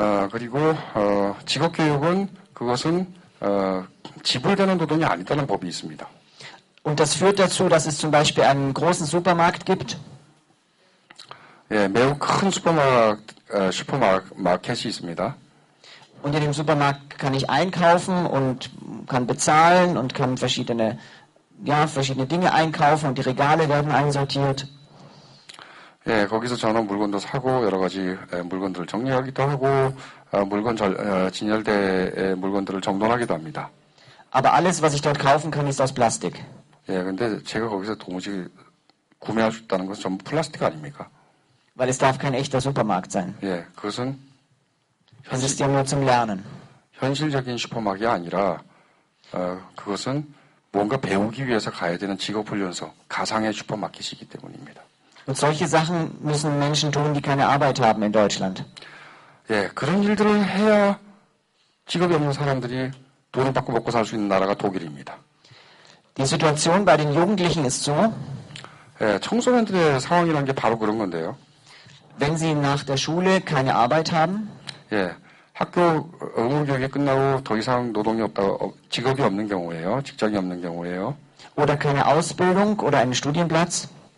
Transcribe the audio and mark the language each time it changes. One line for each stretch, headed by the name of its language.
Korean: 그리고 직업교육은 그것은 지불되는 노동이 아니다는 법이 있습니다.
German: Und das führt dazu, dass es zum Beispiel einen großen Supermarkt gibt.
Korean: 매우 큰 슈퍼마켓이 있습니다.
German: Und in dem Supermarkt kann ich einkaufen und kann bezahlen und kann verschiedene Dinge einkaufen und die Regale werden einsortiert.
Korean: 거기서 저는 물건도 사고 여러 가지 물건들을 정리하기도 하고 물건 진열대의 물건들을 정돈하기도 합니다.
German: Aber alles, was ich dort kaufen kann, ist aus Plastik.
Korean: 근데 제가 거기서 도무지 구매할 수 있다는 것은 전부 플라스틱 아닙니까?
German: Weil es darf kein echter Supermarkt sein.
Korean: 그것은
German: Es ist ja nur zum Lernen.
Korean: 현실적인 슈퍼마켓이 아니라 그것은 뭔가 배우기 위해서 가야 되는 직업훈련소, 가상의 슈퍼마켓이기 때문입니다.
German: Und solche Sachen müssen Menschen tun, die keine Arbeit haben in Deutschland.
Korean: 그런 일들을 해야 직업이 없는 사람들이 돈을 받고 먹고 살 수 있는 나라가 독일입니다.
German: Die Situation bei den Jugendlichen ist so,
Korean: 청소년들의 상황이라는 게 바로 그런 건데요.
German: wenn sie nach der Schule keine Arbeit haben,
Korean: 학교 의무 교육이 끝나고 더 이상 노동이 없다, 직업이 없는 경우예요. 직장이 없는 경우예요.
German: Oder keine Ausbildung oder einen Studienplatz.